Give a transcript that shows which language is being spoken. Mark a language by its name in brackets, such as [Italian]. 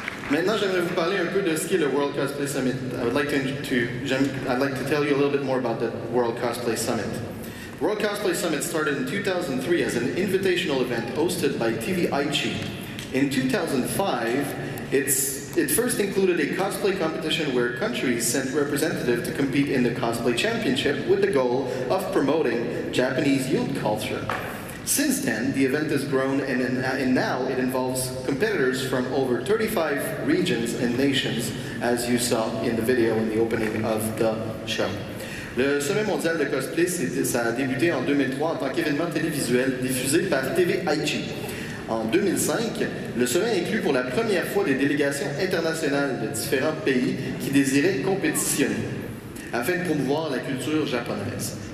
[French] Maintenant, j'aimerais vous parler un peu de ce qu'est le World Cosplay Summit. [English] I'd like to tell you a little bit more about the World Cosplay Summit. The World Cosplay Summit started in 2003 as an invitational event hosted by TV Aichi. In 2005, it first included a cosplay competition where countries sent representatives to compete in the Cosplay Championship with the goal of promoting Japanese youth culture. Since then, the event has grown and now it involves competitors from over 35 regions and nations, as you saw in the video in the opening of the show. [French] Le Sommet mondial de cosplay, ça a débuté en 2003 en tant qu'événement télévisuel diffusé par TV Aichi. En 2005, le sommet inclut pour la première fois des délégations internationales de différents pays qui désiraient compétitionner, afin de promouvoir la culture japonaise.